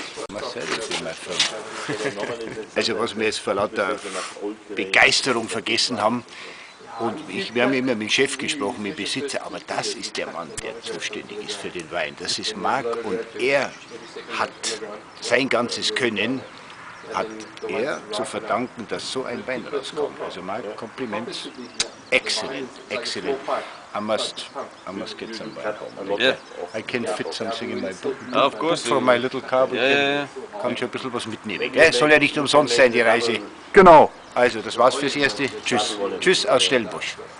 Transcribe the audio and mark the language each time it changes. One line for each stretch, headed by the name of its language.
German: Marcel ist in meiner Firma. Also was wir jetzt vor lauter Begeisterung vergessen haben, und wir haben immer mit dem Chef gesprochen, mit dem Besitzer, aber das ist der Mann, der zuständig ist für den Wein. Das ist Marc und er hat sein ganzes Können, hat er zu verdanken, dass so ein Wein rauskommt.
English: Also Marc, Compliments, excellent, excellent. I must get some wine home. Yeah. I can fit something in my book. Of course. From my little car.
German: Kann ich ein bisschen was mitnehmen. Gell? Soll ja nicht umsonst sein, die Reise. Genau. Also, das war's fürs Erste. Tschüss. Tschüss aus Stellenbosch.